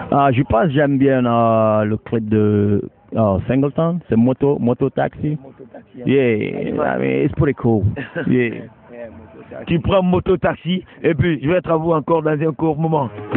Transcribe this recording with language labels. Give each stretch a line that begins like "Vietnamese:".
French: Je pense que j'aime bien le clip de Singleton, c'est Moto Taxi.
English: Yeah, I mean, it's pretty cool. Yeah.
French: Tu prends Moto Taxi et puis je vais être à vous encore dans un court moment.